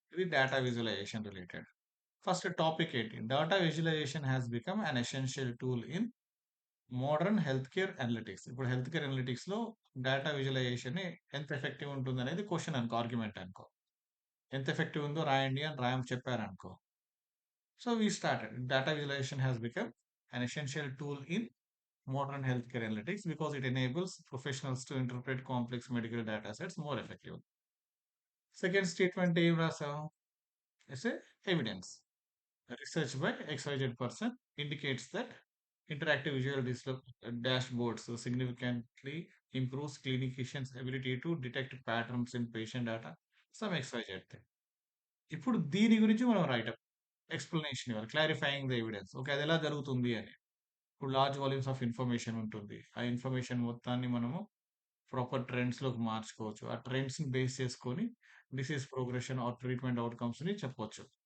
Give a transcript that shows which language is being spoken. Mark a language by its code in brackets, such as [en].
[te] ఇది data visualisation related. First topic ఏంటి? [en] Data visualisation has become an essential tool in modern health care analytics. [te] ఇప్పుడు health care అనలిటిక్స్‌లో data visualisation ఎంత effective ఉంటుందనేది question అనుకో, argument అనుకో. ఎంత ఎఫెక్టివ్ ఉందో రాయండి అని చెప్పారనుకో. [en] So we started. Data visualization has become an essential tool in modern healthcare analytics because it enables professionals to interpret complex medical data sets more effectively. Second statement [te] ఏం రాసాం? [en] It's a evidence. Research by XYZ person indicates that interactive visual dashboards significantly improves clinicians' ability to detect patterns in patient data. Some XYZ thing. [te] ఇప్పుడు దీని గురించి మనం write-up explanation ఇవ్వాలి. [en] Clarifying the evidence. [te] Okay. అదెలా జరుగుతుంది అని. ఇప్పుడు [en] large volumes of information [te] ఉంటుంది. ఆ ఇన్ఫర్మేషన్ మొత్తాన్ని మనము ప్రాపర్ ట్రెండ్స్‌లోకి మార్చుకోవచ్చు. ఆ ట్రెండ్స్‌ని బేస్ చేసుకొని డిసీజ్ ప్రోగ్రెషన్ ఆర్ ట్రీట్మెంట్ అవుట్‌కమ్స్‌ని చెప్పొచ్చు.